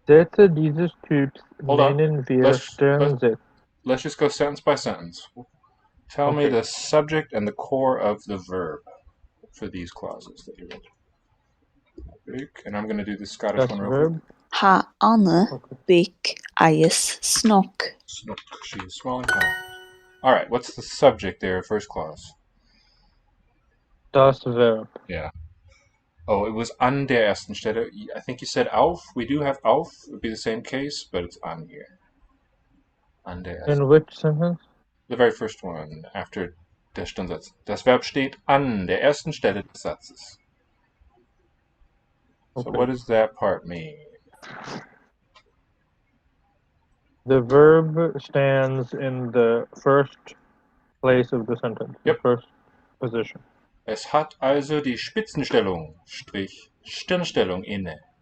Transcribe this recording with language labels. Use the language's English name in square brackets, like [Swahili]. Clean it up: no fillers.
[German] Sätze dieses Typs nennen wir Sternsätze. [English] let's just go sentence by sentence. Tell me the subject and the core of the verb for these clauses that you read. And I'm going to do the Scottish one real quick. Ha Anne big ice snook. Snook. She is swallowing hard. All right. What's the subject there? First clause. [German] Das Verb. [English] Yeah. Oh, it was [German] an der ersten Stelle. [English] I think you said auf. We do have auf. It would be the same case, but it's an here. [German] An der ersten. [English] In which sentence? The very first one after der Stundsatz. [German] Das Verb steht an der ersten Stelle des Satzes. [English] So what does that part mean? The verb stands in the first place of the sentence. Yep. The first position. [German] Es hat also die Spitzenstellung, Strich, Stirnstellung inne.